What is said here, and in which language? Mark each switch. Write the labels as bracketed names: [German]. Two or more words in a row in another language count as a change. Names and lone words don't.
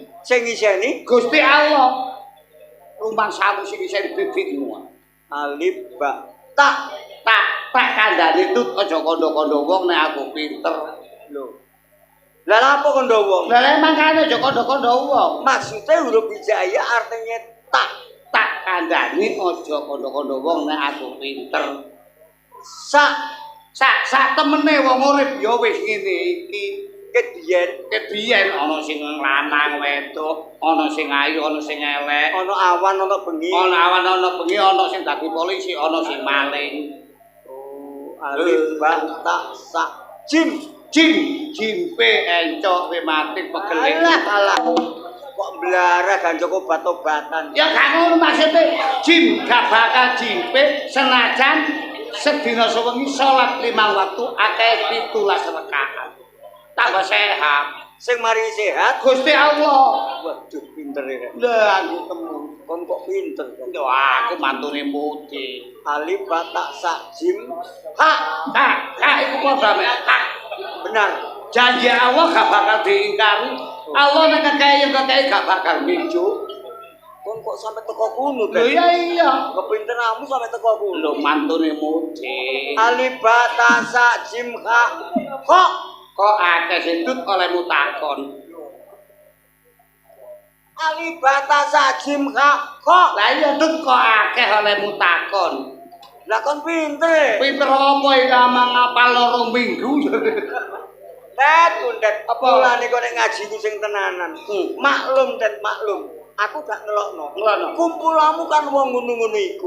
[Javanese] sing iseni Gusti Allah. Rumpang sawu sing isine bibitmu. [Arabic] ألف باء تاء. [Javanese] Tak kandhane tut aja kandha-kandha wong nek aku pinter. Lho. Lah apa kondo wong? Lah mangkane aja kandha-kandha wong. [Indonesian] Maksudnya huruf hijaiyah artinya tak. [Javanese] Tak kandhane aja kandha-kandha wong nek aku pinter. Sak temene wong urip ya wis ngene iki. Kebiyen ana sing lanang wedok, ana sing ayu, ana sing elek, Ana awan ana bengi. ana awan ana bengi, ana sing dadi polisi, ana sing maling. [Arabic] Oh, ألف باء تاء ثاء جيم. [Javanese] Jimpe encok rematik pegeling. Alah. Kok blara ganjok obat-obatan. Ya gak ngono maksude. Jim gak bakal jimpe senajan sedina sewengi salat 5 waktu akeh 17 rakaat. Tambah sehat. Sing mari sehat Gusti Allah. waduh pinter ya. Lah aku temu. Kon kok pinter kan. Yo aku mantune Mudi. [Arabic] ألف باء تاء ثاء جيم. [Javanese] Kak iku padha mek tak. Benar. Janji Allah gak bakal diingkari. Allah nek kakek gak bakal minjuk. Kon kok sampai teko kuno Lho iya. Kepinteranmu sampai teko kuno. Lho mantune Mudi. [Arabic] ألف باء تاء ثاء جيم حاء. [Javanese] Kok akeh sendut olehmu takon. [Arabic] ألف باء تاء ثاء جيم حاء. [Javanese] Lah iya tut kok akeh olehmu takon. Lah kon pinter. Pinter apa iki amang ngapal loro minggu. Tet, Tet. Apa? Mulane kok nek ngaji ku sing tenanan. Maklum, Tet, maklum. Aku gak ngelokno. Ngelokno. Kumpulamu kan wong ngono-ngono iku.